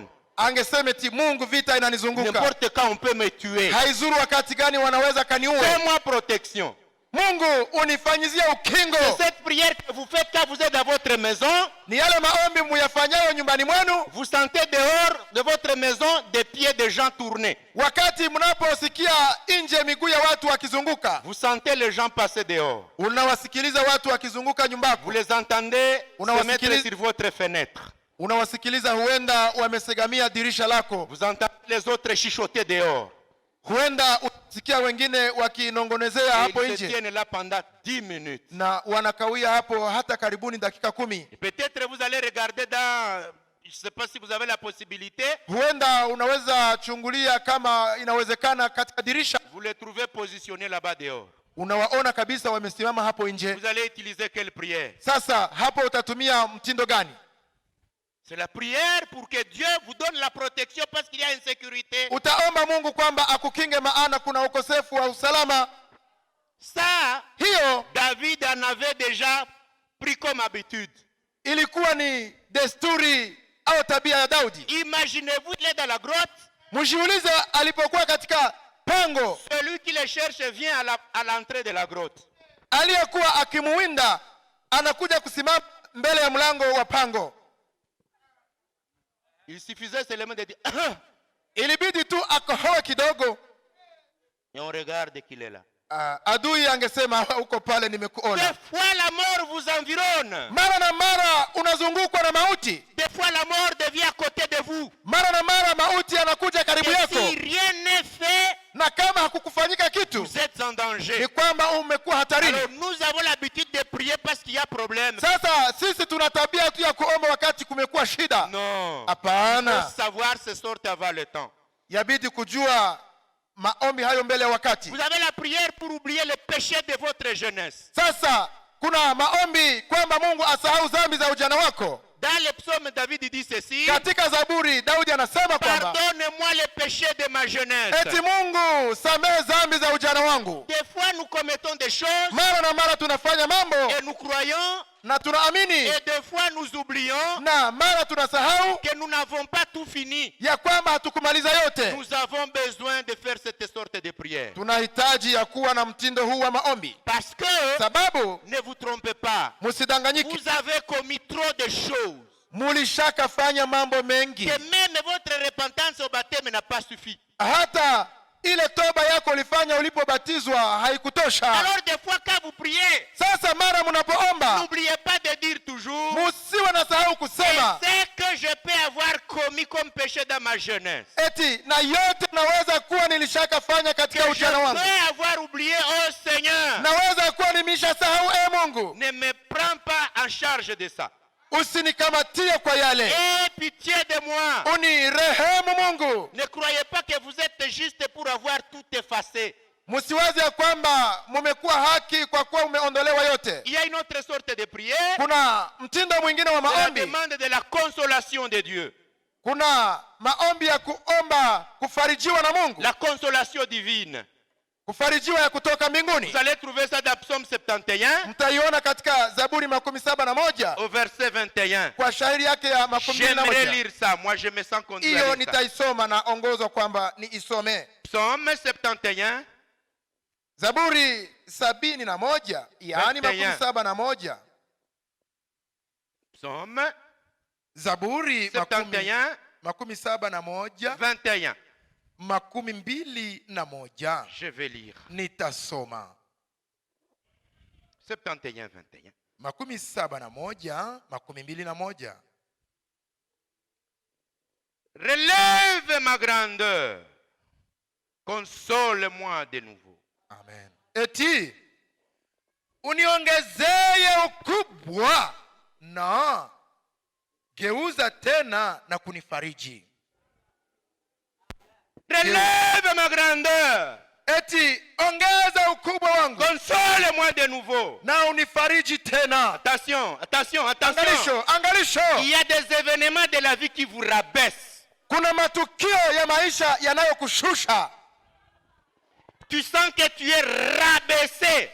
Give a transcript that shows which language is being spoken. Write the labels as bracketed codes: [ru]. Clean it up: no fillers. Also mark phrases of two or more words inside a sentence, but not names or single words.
[sw] Angesema eti Mungu, vita inanizunguka, [fr] N'importe quand on peut me tuer. [sw] haizuru wakati gani wanaweza kaniue. [fr] Fais-moi protection. [sw] Mungu unifanyizie ukingo. [fr] C'est cette prière que vous faites quand vous êtes dans votre maison. [sw] Ni yale maombi muyafanyayo nyumbani mwenu [fr] Vous sentez dehors de votre maison des pieds de gens tournés. [sw] wakati mnaposikia nje miguu ya watu wakizunguka. [fr] Vous sentez les gens passer dehors. [sw] Unawasikiliza watu wakizunguka nyumbako. [fr] Vous les entendez se mettre sur votre fenêtre. [sw] Unawasikiliza, huenda wamesegamia dirisha lako. [fr] Vous entendez les autres chuchoter dehors. [sw] Huenda unasikia wengine wakinongonezea [fr] Et [sw] hapo [fr] ils se [sw] nje, [fr] tiennent là pendant 10 minutes. [sw] na wanakawia hapo hata karibuni dakika 10. [fr] Et peut-être vous allez regarder dans, je ne sais pas si vous avez la possibilité, [sw] Huenda unaweza chungulia kama inawezekana katika dirisha, [fr] vous les trouvez positionnés là-bas dehors. [sw] unawaona kabisa wamesimama hapo nje. [fr] Vous allez utiliser quelle prière? [sw] Sasa hapo utatumia mtindo gani? [fr] C'est la prière pour que Dieu vous donne la protection parce qu'il y a insécurité. [sw] Utaomba Mungu kwamba akukinge, maana kuna ukosefu wa usalama. [fr] Ça, [sw] Hiyo [fr] David en avait déjà pris comme habitude. [sw] ilikuwa ni desturi au tabia ya Daudi. [fr] Imaginez-vous, il est dans la grotte. [sw] Mjiulize alipokuwa katika pango, [fr] Celui qui le cherche vient à l'entrée de la grotte. [sw] aliyekuwa akimuwinda anakuja kusimama mbele ya mlango wa pango. [fr] Il suffisait seulement de dire [sw] Ilibidi tu akohoe kidogo, [fr] et on regarde qu'il est là. [sw] adui angesema uko pale, [fr] Des [sw] nimekuona. [fr] fois la mort vous environne. [sw] Mara na mara unazungukwa na mauti, [fr] Des fois la mort devient à côté de vous. [sw] mara na mara mauti anakuja karibu [fr] Et [sw] yako, [fr] si rien n'est fait, [sw] na kama hakukufanyika kitu [fr] vous êtes en danger. [sw] ni kwamba umekuwa hatarini. [fr] Alors nous avons l'habitude de prier parce qu'il y a problème. [sw] Sasa sisi tuna tabia tu ya kuomba wakati kumekuwa shida. [fr] Non. [sw] Hapana, [fr] Faut savoir se sortir avant le temps. [sw] yabidi kujua maombi hayo mbele ya wakati. [fr] Vous avez la prière pour oublier les péchés de votre jeunesse. [sw] Sasa kuna maombi kwamba Mungu asahau dhambi za ujana wako. [fr] Dans le psaume, David dit ceci: [sw] Katika Zaburi Daudi anasema kwamba [fr] pardonne-moi les péchés de ma jeunesse. [sw] eti Mungu samehe dhambi za ujana wangu. [fr] Des fois nous commettons des choses [sw] Mara na mara tunafanya mambo [fr] et nous croyons, [sw] na tunaamini, [fr] et des fois nous oublions [sw] na mara tunasahau [fr] que nous n'avons pas tout fini. [sw] ya kwamba hatukumaliza yote. [fr] Nous avons besoin de faire cette sorte de prière. [sw] Tunahitaji ya kuwa na mtindo huu wa maombi, [fr] Parce que, [sw] sababu [fr] ne vous trompez pas, [sw] musidanganyike, [fr] vous avez commis trop de choses. [sw] mulishakafanya mambo mengi, [fr] Que même votre repentance au baptême n'a pas suffi. [sw] hata ile toba yako ulifanya ulipobatizwa haikutosha. [fr] Alors des fois quand vous priez, [sw] Sasa mara mnapoomba [fr] n'oubliez pas de dire toujours: [sw] musiwe na sahau kusema [fr] c'est que je peux avoir commis comme péché dans ma jeunesse. [sw] eti na yote naweza kuwa nilishakafanya [fr] Que [sw] katika [fr] je [sw] ujana wangu, [fr] peux avoir oublié, oh Seigneur, [sw] naweza kuwa nimeshasahau. Mungu, [fr] ne me prends pas en charge de ça. [sw] usinikamatie kwa yale, [fr] Aie pitié de moi. [sw] unirehemu Mungu. [fr] Ne croyez pas que vous êtes juste pour avoir tout effacé. [sw] Msiwaze ya kwamba mumekuwa haki kwa kuwa umeondolewa yote. [fr] Il y a une autre sorte de prière. [sw] Kuna mtindo mwingine wa [fr] C'est la [sw] maombi. [fr] demande de la consolation de Dieu. [sw] Kuna maombi ya kuomba kufarijiwa na Mungu, [fr] La consolation divine. [sw] kufarijiwa ya kutoka mbinguni. [fr] Vous allez trouver ça dans Psaume 71 [sw] Mtaiona katika Zaburi 71 [fr] au verset 21. [sw] kwa shairi yake ya J'aimerais 21. [fr] lire ça. Moi, je me sens conduit à [sw] Hiyo [fr] lire ça. [sw] nitaisoma na ongozwa kwamba niisome. [fr] Psaume 71, [sw] Zaburi 71, yaani 71. [fr] Psaume [sw] Zaburi [fr] 71, [sw] 71 [fr] 21. [sw] 21. [fr] Je vais lire. [sw] Nitasoma [fr] 71, 21. [sw] 71, 21. [fr] Relève ma grandeur. Console-moi de nouveau. Amen. [sw] Eti uniongezeye ukubwa na geuza tena na kunifariji. [fr] Relève ma grandeur. [sw] Eti ongeza ukubwa wangu [fr] Console-moi de nouveau. [sw] na unifariji tena. [fr] Attention, attention, attention. [sw] Angalisho, angalisho. [fr] Il y a des événements de la vie qui vous rabaissent. [sw] Kuna matukio ya maisha yanayokushusha. [fr] Tu sens que tu es rabaissé.